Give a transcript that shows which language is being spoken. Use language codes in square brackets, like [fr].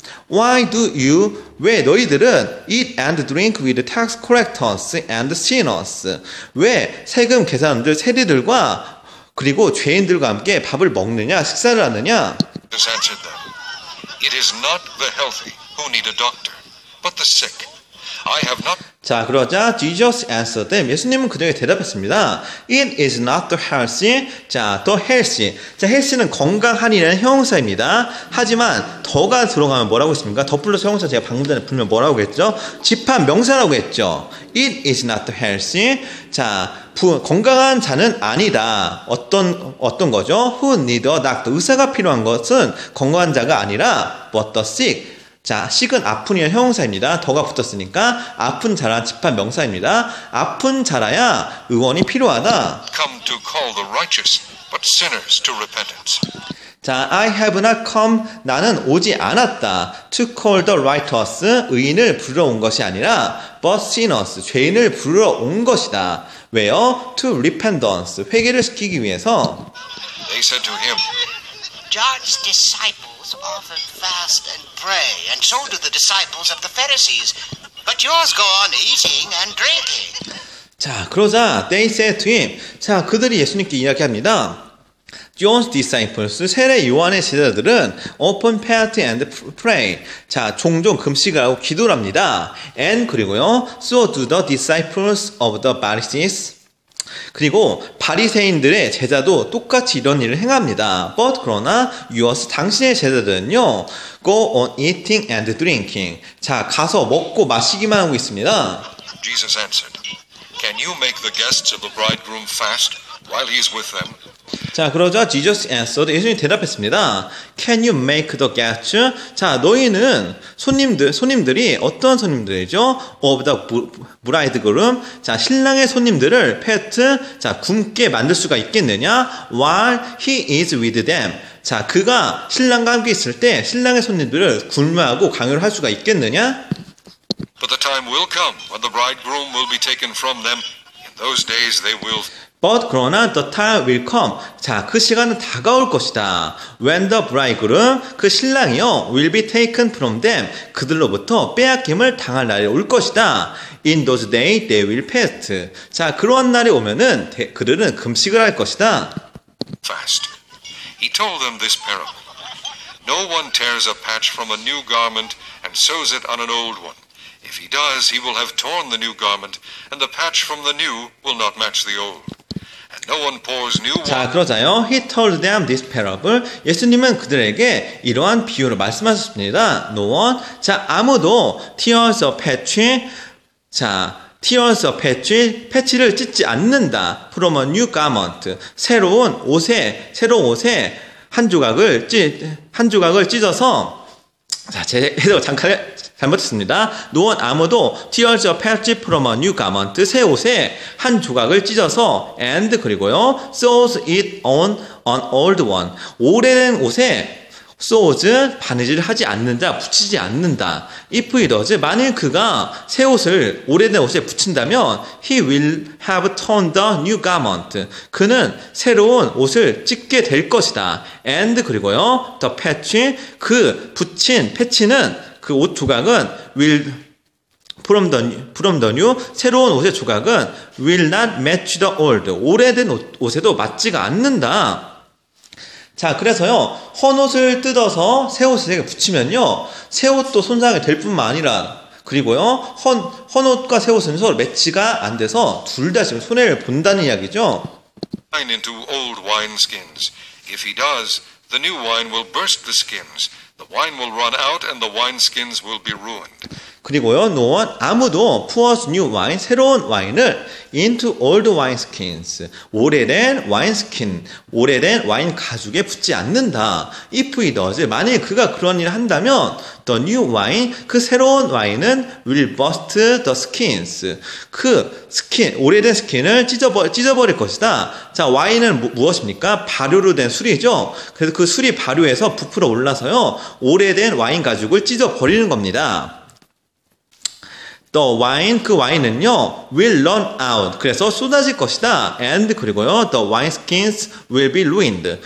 [en] Why do you, [ko] 왜 너희들은 [en] eat and drink with tax collectors and sinners? [ko] 왜 세금 계산들 세리들과 그리고 죄인들과 함께 밥을 먹느냐, 식사를 하느냐? [en] Jesus answered them, It is not the healthy who need a doctor, but the sick. I have not [ko] 자, 그러자 [en] Jesus answered them. [ko] 예수님은 그들에게 대답했습니다. [en] It is not the healthy. 자, the healthy. [ko] 자, healthy는 건강한이라는 형용사입니다. 하지만 더가 들어가면 뭐라고 했습니까? 더 플러스 형용사 제가 방금 전에 불면 뭐라고 했죠? 집합 명사라고 했죠. [en] It is not the healthy. [ko] 자, 건강한 자는 아니다. 어떤 거죠? [en] Who need a doctor. [ko] 의사가 필요한 것은 건강한 자가 아니라 [en] but the sick. [ko] 자, sick은 아픈이란 형용사입니다. 더가 붙었으니까 아픈 자란 집합 명사입니다. 아픈 자라야 의원이 필요하다. [en] come to call the righteous, but sinners to repentance. [ko] 자, [en] I have not come, [ko] 나는 오지 않았다. [en] To call the righteous, [ko] 의인을 부르러 온 것이 아니라 [en] but sinners, [ko] 죄인을 부르러 온 것이다. 왜요? [en] To repentance, [ko] 회개를 시키기 위해서. [en] They said to him, John's disciples often fast and pray, and so do the disciples of the Pharisees. But yours go on eating and drinking. [ko] 자, 그러자 [en] they said to him. [ko] 자, 그들이 예수님께 이야기합니다. [en] John's disciples, [ko] 세례 요한의 제자들은 [en] often fast and pray. [ko] 자, 종종 금식을 하고 기도를 합니다. [en] And 그리고요, so do the disciples of the Pharisees. [ko] 그리고 바리새인들의 제자도 똑같이 이런 일을 행합니다. [en] But 그러나 yours, [ko] 당신의 제자들은요, [en] go on eating and drinking. [ko] 자, 가서 먹고 마시기만 하고 있습니다. [en] Jesus answered, Can you make the guests of the bridegroom fast while he is with them? [ko] 자, 그러자 [en] Jesus answered. [ko] 예수님이 대답했습니다. [en] Can you make the guests? [ko] 자, 너희는 손님들이 어떤 손님들이죠? [en] Of the bridegroom. [ko] 자, 신랑의 손님들을 fat, 자, 굶게 만들 수가 있겠느냐? [en] While he is with them. [ko] 자, 그가 신랑과 함께 있을 때 신랑의 손님들을 굶어하고 강요를 할 수가 있겠느냐? [en] But the time will come when the bridegroom will be taken from them. In those days they will But 그러나 the time will come. [ko] 자, 그 시간은 다가올 것이다. [en] When the bridegroom, [ko] 그 신랑이요, [en] will be taken from them. [ko] 그들로부터 빼앗김을 당할 날이 올 것이다. [en] In those days they will fast. [ko] 자, 그러한 날이 오면은 그들은 금식을 할 것이다. [en] fast. He told them this parable. No one tears a patch from a new garment and sews it on an old one. If he does, he will have torn the new garment, and the patch from the new will not match the old. And no one pours new 자, wine. [ko] 그러자요. [en] He told them this parable. [ko] 예수님은 그들에게 이러한 비유를 말씀하셨습니다. [en] No one. [ko] 자, 아무도 [en] tears a patch. [ko] 자, [en] tears a patch. [ko] 패치를 찢지 않는다. [en] From a new garment. [ko] 새로운 옷에 한 조각을 찢어서. 자, 제 해석 잠깐 잘못했습니다. [en] No one, 아무도 tears a patch from a new garment. [ko] 새 옷에 한 조각을 찢어서 [en] and 그리고요 sews it on an old one. [ko] 오래된 옷에 sews 바느질을 하지 않는다, 붙이지 않는다. [en] If he does, [ko] 만일 그가 새 옷을 오래된 옷에 붙인다면 [en] he will have torn the new garment. [ko] 그는 새로운 옷을 찢게 될 것이다. [en] And 그리고요 the patch, [ko] 그 붙인 패치는 그 옷 조각은 [en] will from the new, [ko] 새로운 옷의 조각은 [en] will not match the old. [ko] 오래된 옷에도 맞지가 않는다. 자, 그래서요, 헌 옷을 뜯어서 새 옷에 붙이면요, 새 옷도 손상이 될 뿐만 아니라, 그리고요, 헌 옷과 새 옷은 서로 매치가 안 돼서 둘 다 지금 손해를 본다는 이야기죠. [en] Wine into old wineskins. If he does, the new wine will burst the skins. The wine will run out and the wineskins will be ruined. [ko] 그리고요, [en] no one, [ko] 아무도 [en] pours new wine, [ko] 새로운 와인을 [en] into old wine skins, [ko] 오래된 와인 스킨, 오래된 와인 가죽에 붓지 않는다. [en] If he does, [ko] 만일 그가 그런 일을 한다면 [en] the new wine, [ko] 그 새로운 와인은 [en] will burst the skins, [ko] 그 스킨, 오래된 스킨을 찢어버릴 것이다. 자, 와인은 무엇입니까? 발효로 된 술이죠. 그래서 그 술이 발효해서 부풀어 올라서요, 오래된 와인 가죽을 찢어버리는 겁니다. [en] The wine, [ko] 그 와인은요, [en] will run out. [ko] 그래서 쏟아질 것이다. [en] And 그리고요, the wine skins will be ruined.